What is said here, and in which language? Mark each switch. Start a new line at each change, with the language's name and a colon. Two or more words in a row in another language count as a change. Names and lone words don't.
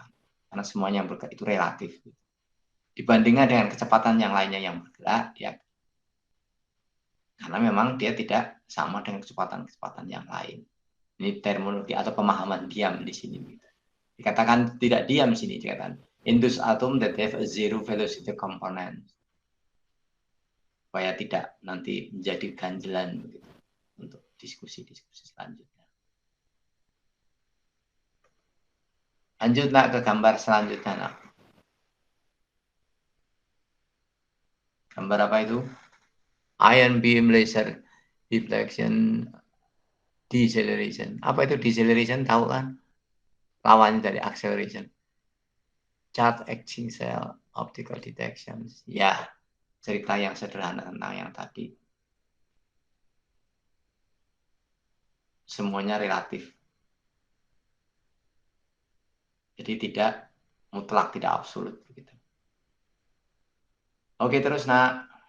Indonesian: Karena semuanya yang bergerak itu relatif. Dibandingkan dengan kecepatan yang lainnya yang bergerak, ya karena memang dia tidak sama dengan kecepatan-kecepatan yang lain. Ini terminologi atau pemahaman diam di sini. Dikatakan tidak diam di sini, dikatakan
English: in those atom that have a zero velocity component.
Indonesian: Supaya tidak nanti menjadi ganjelan begitu untuk diskusi-diskusi selanjutnya. Lanjut nak ke gambar selanjutnya nak. Gambar apa itu?
English: Ion beam laser deflection deceleration.
Indonesian: Apa itu deceleration? Tahu kan? Lawannya dari acceleration.
English: Charge exchange cell optical detections.
Indonesian: Ya, cerita yang sederhana tentang yang tadi. Semuanya relatif. Jadi tidak mutlak, tidak absolut begitu. Oke, terus nak.